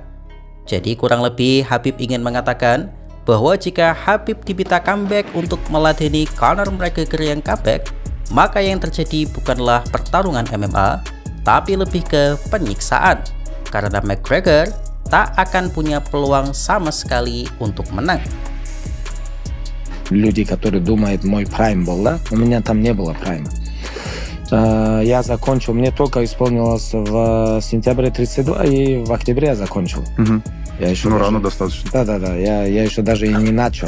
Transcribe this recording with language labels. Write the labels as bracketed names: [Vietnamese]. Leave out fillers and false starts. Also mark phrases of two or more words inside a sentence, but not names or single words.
[Indonesian] Jadi kurang lebih Khabib ingin mengatakan bahwa jika Khabib diminta comeback untuk meladeni Conor McGregor yang comeback, maka yang terjadi bukanlah pertarungan MMA, tapi lebih ke penyiksaan. Karena McGregor tak akan punya peluang sama sekali untuk menang. [Russian] Люди, которые думают, мой прайм был, да? У меня там не было прайма. Я закончил, мне только исполнилось в сентябре 32, и в октябре я закончил. Я еще рано достаточно. Да, я еще даже и не начал.